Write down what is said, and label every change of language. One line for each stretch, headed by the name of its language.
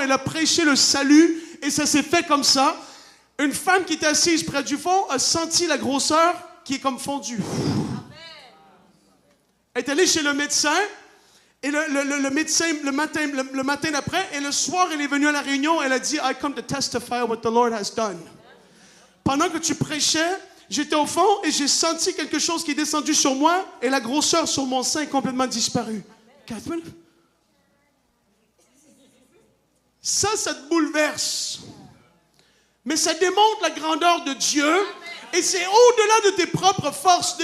French: Elle a prêché le salut et ça s'est fait comme ça. Une femme qui était assise près du fond a senti la grosseur qui est comme fondue. Elle est allée chez le médecin et le médecin le matin d'après et le soir elle est venue à la réunion. Elle a dit
English: I come to testify what the Lord has done.
French: Pendant que tu prêchais, j'étais au fond et j'ai senti quelque chose qui est descendu sur moi et la grosseur sur mon sein est complètement disparue. Catherine? Ça te bouleverse. Mais ça démontre la grandeur de Dieu et c'est au-delà de tes propres forces.